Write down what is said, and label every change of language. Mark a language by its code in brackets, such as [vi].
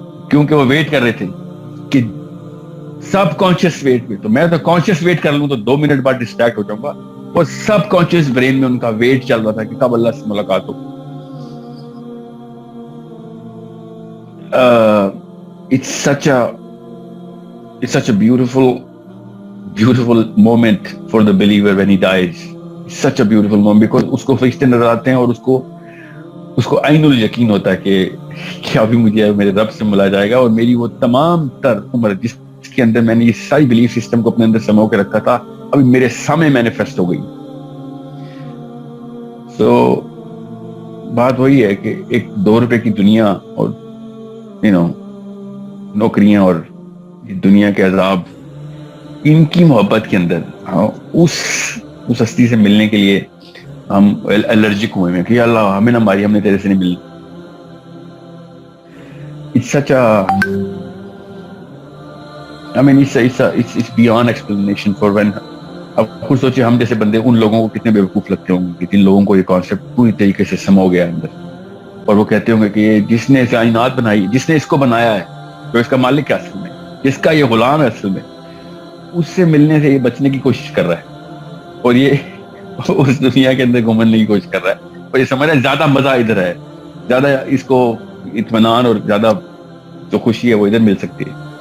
[ur] کیونکہ وہ ویٹ کر رہے تھے کہ سب کانشیس ویٹ میں، تو میں تو کانشیس ویٹ کر لوں تو 2 منٹ بعد ڈسٹریکٹ ہو جاؤں گا. وہ سب کانشیس برین میں ان کا ویٹ چل رہا تھا کہ کب اللہ سے ملاقات ہو. [en] It's such a beautiful moment for the believer when he dies. It's such a beautiful moment because [ur] اس کو فرشتے نظر آتے ہیں اور اس کو عین الیقین ہوتا ہے کہ ابھی مجھے میرے رب سے ملا جائے گا، اور میری وہ تمام تر عمر جس کے اندر میں نے یہ ساری بلیف سسٹم کو اپنے اندر سمو کے رکھا تھا ابھی میرے سامنے مینیفیسٹ ہو گئی. سو بات وہی ہے کہ ایک 2 روپے کی دنیا اور نوکریاں اور دنیا کے عذاب، ان کی محبت کے اندر اس ہستی سے ملنے کے لیے ہم الرجک ہوئے ہیں کہ اللہ ہمیں نہ ماری، ہم نے تیرے سے نہیں ملنا. [en] It's such a I mean it's beyond explanation for when. [ur] اب خود سوچے ہم جیسے بندے ان لوگوں کو کتنے بیوقوف لگتے ہوں گے جن لوگوں کو یہ کانسیپٹ پوری طریقے سے سمو گیا اندر، اور وہ کہتے ہوں گے کہ یہ جس نے کائنات بنائی، جس نے اس کو بنایا ہے، تو اس کا مالک کیا اصل میں، جس کا یہ غلام ہے اصل میں، اس سے ملنے سے یہ بچنے کی کوشش کر رہا ہے اور یہ اس دنیا کے اندر گھومنے کی کوشش کر رہا ہے اور یہ سمجھ رہا ہے زیادہ مزہ ادھر ہے، زیادہ اس کو اطمینان اور زیادہ جو خوشی ہے وہ ادھر مل سکتی ہے.